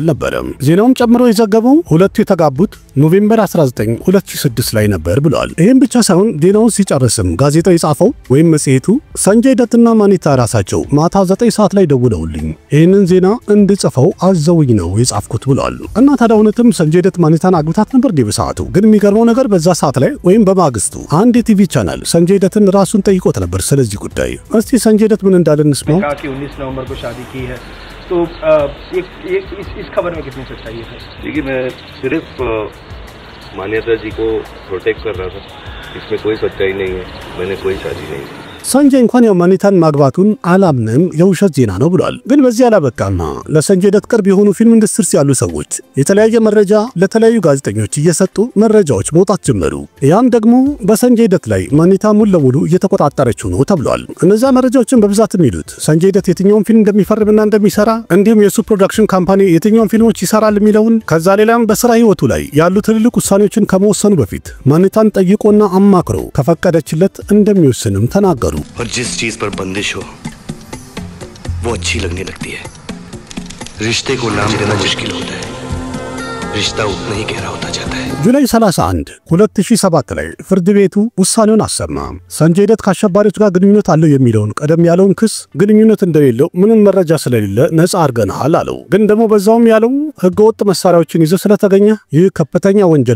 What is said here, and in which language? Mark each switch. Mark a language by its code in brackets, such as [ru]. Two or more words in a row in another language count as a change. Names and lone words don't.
[am] ነበረ። ዜናውም ጨምሮ የዘገበው ሁለቱ የተጋቡት ኖቬምበር 19 2006 ላይ ነበር ብሏል። ይህም ብቻ ሳይሆን ዜናውን ሲጨርስም ጋዜጣው የጻፈው ወይም መጽሔቱ ሰንጀይ ደትና ማንየታ ራሳቸው ማታ 9 ሰዓት ላይ ደውለውልኝ ይህንን ዜና እንድጽፈው አዘውኝ ነው የጻፍኩት ብሏል። እና ታዲያ እውነትም ሰንጀይ ደት ማንየታን አግብታት ነበር በሰዓቱ። ግን የሚገርመው ነገር በዛ ሰዓት ላይ ወይም በማግስቱ አንድ የቲቪ ቻናል ሰንጀይ ደትን ራሱን ጠይቆት ነበር ስለዚህ ጉዳይ። እስቲ ሰንጀይ ደት ምን እንዳለ እንስማው። [hi] 19 नवंबर को शादी की है तो इस खबर में कितनी सच्चाई है? देखिए मैं सिर्फ मान्यता जी को प्रोटेक्ट कर रहा था, इसमें कोई सच्चाई नहीं है, मैंने कोई शादी नहीं की। [am] ሰንጀይ እንኳን ያው ማኒታን ማግባቱን አላምንም የውሸት ዜና ነው ብሏል። ግን በዚህ አላበቃማ። ለሰንጀይ ደት ቅርብ የሆኑ ፊልም ኢንዱስትሪ ያሉ ሰዎች የተለያየ መረጃ ለተለያዩ ጋዜጠኞች እየሰጡ መረጃዎች መውጣት ጀመሩ። ያም ደግሞ በሰንጀይ ደት ላይ ማኒታ ሙሉ ለሙሉ እየተቆጣጠረችው ነው ተብሏል። እነዛ መረጃዎችን በብዛት የሚሉት ሰንጀይ ደት የትኛውን ፊልም እንደሚፈርምና እንደሚሰራ እንዲሁም የሱ [en] production company [am] የትኛውን ፊልሞች ይሰራል የሚለውን ከዛ ሌላም በስራ ህይወቱ ላይ ያሉ ትልልቅ ውሳኔዎችን ከመወሰኑ በፊት ማኒታን ጠይቆና አማክሮ ከፈቀደችለት እንደሚወስንም ተናገሩ። [hi] और जिस चीज पर बंदिश हो वो अच्छी लगने लगती है। रिश्ते को नाम देना मुश्किल होता है, रिश्ता उतना ही गहरा होता जाता है। [am] ጁላይ 31 2007 ላይ ፍርድ ቤቱ ውሳኔውን አሰማ። ሰንጀይ ደት ከአሸባሪዎች ጋር ግንኙነት አለው የሚለውን ቀደም ያለውን ክስ ግንኙነት እንደሌለው ምንም መረጃ ስለሌለ ነፃ አድርገናል አለው። ግን ደግሞ በዛውም ያለው ህገወጥ መሳሪያዎችን ይዘው ስለተገኘ ይህ ከፍተኛ ወንጀል